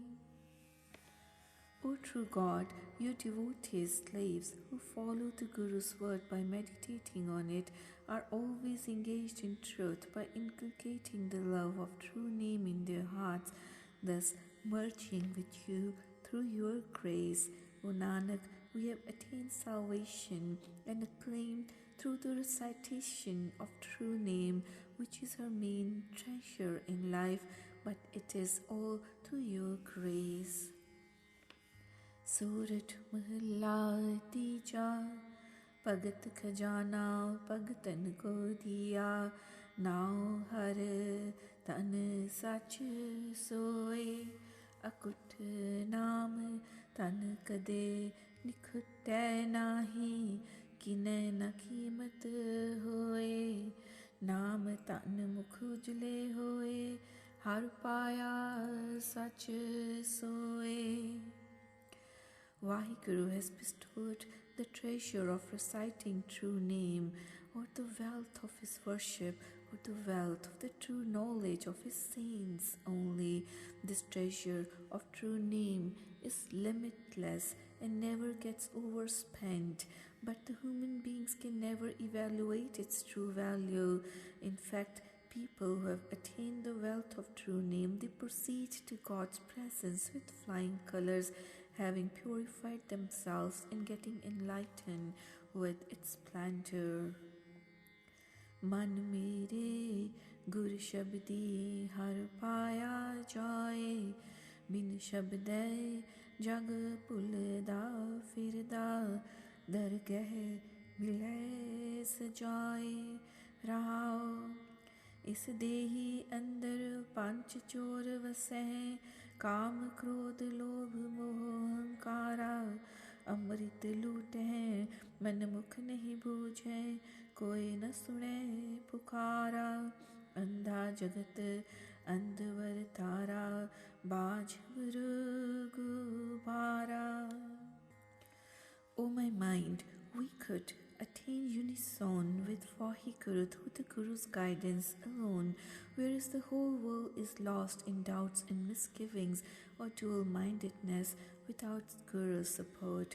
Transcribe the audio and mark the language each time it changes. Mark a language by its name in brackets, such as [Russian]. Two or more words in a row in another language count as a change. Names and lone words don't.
[English] O true God, your devotees, slaves who follow the Guru's word by meditating on it, are always engaged in truth by inculcating the love of true name in their hearts, thus merging with you through your grace. O Nanak, we have attained salvation and acclaimed through the recitation of true name, which is our main treasure in life, but it is all through your grace. [Punjabi] ਸੂਰਠ ਮਹਲਾ ਤੀਜਾ, ਭਗਤ ਖਜਾਨਾ ਭਗਤਨ ਕੋ ਦਿਆ, ਨਾਵ ਹਰ ਤਨ ਸਚ ਸੋਏ, ਅਕੁਟ ਨਾਮ ਤਨ ਕਦੇ ਨਿਖੁਟੈ ਨਾਹੀ, ਕਿਨੈ ਨ ਕੀਮਤ ਹੋਏ, ਨਾਮ ਤਨ ਮੁਖ ਉਜਲੇ ਹੋਏ, ਹਰ ਪਾਇਆ ਸਚ ਸੋਏ. [English] Vaheguru has bestowed the treasure of reciting true name, or the wealth of his worship, or the wealth of the true knowledge of his saints only. This treasure of true name is limitless and never gets overspent, but the human beings can never evaluate its true value. In fact, people who have attained the wealth of true name, they proceed to God's presence with flying colors, having purified themselves and getting enlightened with its splendor. [Punjabi] ਮਨ ਮੇਰੇ ਗੁਰ ਸ਼ਬਦੀ ਹਰ ਪਾਇਆ ਜਾਏ ਬਿਨ ਸ਼ਬਦੈ ਜਗ ਭੁਲਦਾ ਫਿਰਦਾ ਦਰਗਹ ਮਿਲੈ ਸਜਾਏ ਰਹਾਓ ਇਸ ਦੇਹੀ ਅੰਦਰ ਪੰਚ ਚੋਰ ਵਸੈ ਕਾਮ ਕ੍ਰੋਧ ਲੋਭ ਮੋਹ ਅਹੰਕਾਰਾ ਅੰਮ੍ਰਿਤ ਲੂਟੈ ਮਨ ਮੁਖ ਨਹੀਂ ਬੂਝੈ ਕੋਈ ਨ ਸੁਨੇ ਪੁਕਾਰਾ ਅੰਧਾ ਜਗਤ ਅੰਧਵਰ ਤਾਰਾ ਬਾਝ ਗੁਬਾਰਾ. [English] O my mind, we could attain unison with Vaheguru through the Guru's guidance alone, whereas the whole world is lost in doubts and misgivings or dual-mindedness without Guru's support.